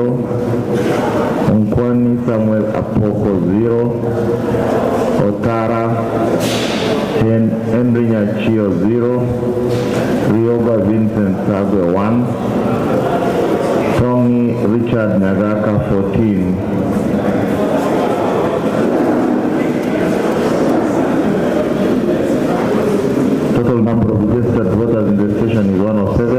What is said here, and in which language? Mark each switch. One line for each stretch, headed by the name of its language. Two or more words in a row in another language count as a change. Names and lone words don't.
English: Nkwani Samuel Apoko, 0. Otara Henry Nyachio, 0. Rioba Vincent Sagwe, 1. Tongi Richard Nagaka, 14. Total number of registered voters in the station is 107.